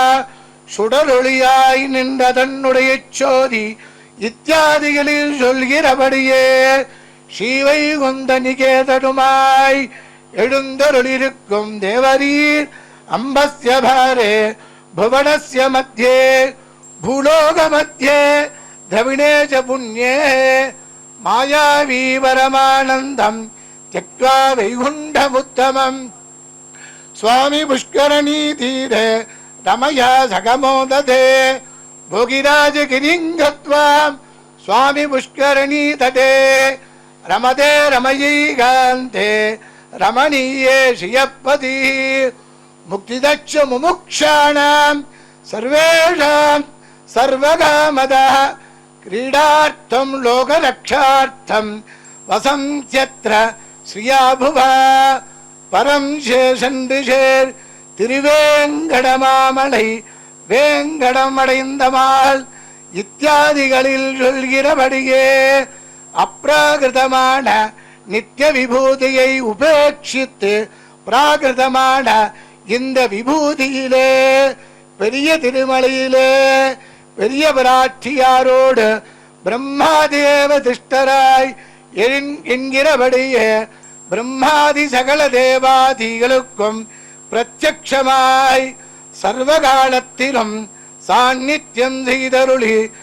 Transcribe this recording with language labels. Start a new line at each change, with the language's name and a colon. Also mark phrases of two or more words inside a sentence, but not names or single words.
Tamil: சுடரொளியாய் நின்ற தன்னுடைய சோதி இத்தியாதிகளில் சொல்கிறபடியே ஸ்ரீவைகுந்த நிகேதனுமாய் எழுந்தருளிருக்கும் தேவரீர்
Sanskrit: अम्भस्य पारे भुवनस्य मध्ये भूलोक मध्ये द्रविणे च पुण्ये मायावी परमानन्दम् त्यक्त्वा वैकुण्ठमुत्तमम् स्वामी पुष्करणी तीरे रमया सगमोदधे भोगिराजगिरिं गत्वा स्वामी पुष्करणी तटे रमते रमयैकान्ते रमणीये श्रियपति मुक्तिदच्च मुमुक्षाणां सर्वेषां सर्वकामदः क्रीडार्थं लोकरक्षार्थं वसन्त्यत्र श्रियाभुवा परं शेषन्दिशेர் திருவேங்கடமாமலை
Tamil: வேங்கடமடைந்தமால் இத்தியாதிகளில் சொல்கிறபடியே அப்ராகிருதமான நித்திய விபூதியை உபேட்சித்து பிராகிருதமான இந்த விபூதியிலே பெரிய திருமலையிலே பெரிய பிராட்டியாரோடு பிரம்மாதேவ திஷ்டராய் என்கிறபடியே பிரம்மாதி சகல தேவாதிகளுக்கும் பிரத்யக்ஷமாய் சர்வகாலத்திலும் சாநித்தியம் செய்தருளி